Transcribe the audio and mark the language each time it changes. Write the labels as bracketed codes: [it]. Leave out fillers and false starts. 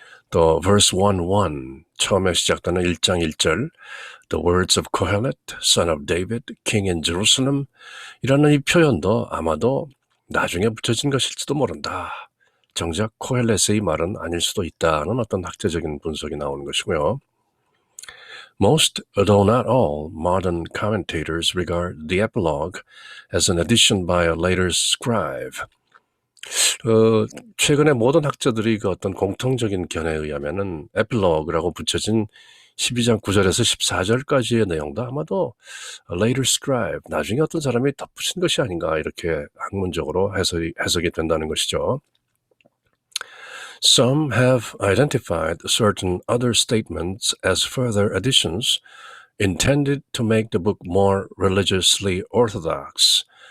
[ko] 또, verse 1:1, 처음에 시작되는 1장 1절, The words of Kohelet, son of David, king in Jerusalem, 이라는 이 표현도 아마도 나중에 붙여진 것일지도 모른다. 정작 코헬렛의 말은 아닐 수도 있다는 어떤 학자적인 분석이 나오는 것이고요. [en] Most, though not all, modern commentators regard the epilogue as an addition by a later scribe. [ko] 최근에 모든 학자들이 그 어떤 공통적인 견해에 의하면은 에필로그라고 붙여진 12장 9절에서 14절까지의 내용도 아마도 later scribe, 나중에 어떤 사람이 덧붙인 것이 아닌가 이렇게 학문적으로 해석이 된다는 것이죠. [en] Some have identified certain other statements as further additions intended to make the book more religiously orthodox.